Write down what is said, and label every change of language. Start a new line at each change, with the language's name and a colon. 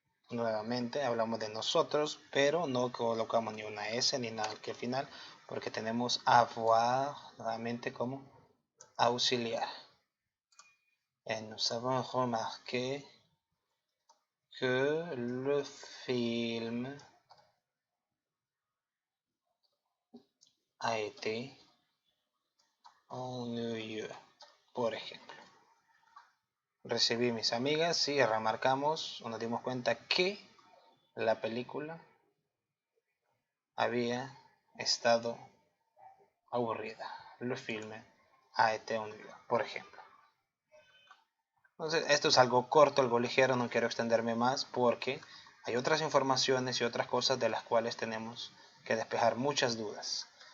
Spanish: Nuevamente hablamos de nosotros, pero no colocamos ni una S ni nada al final, porque tenemos avoir nuevamente como auxiliar.
French: Et nous avons remarqué que le film a été ennuyeux,
Spanish: por ejemplo. Recibí mis amigas y remarcamos o nos dimos cuenta que la película había estado aburrida.
French: Le film a été ennuyeux,
Spanish: por ejemplo. Entonces, esto es algo corto, algo ligero, no quiero extenderme más porque hay otras informaciones y otras cosas de las cuales tenemos que despejar muchas dudas.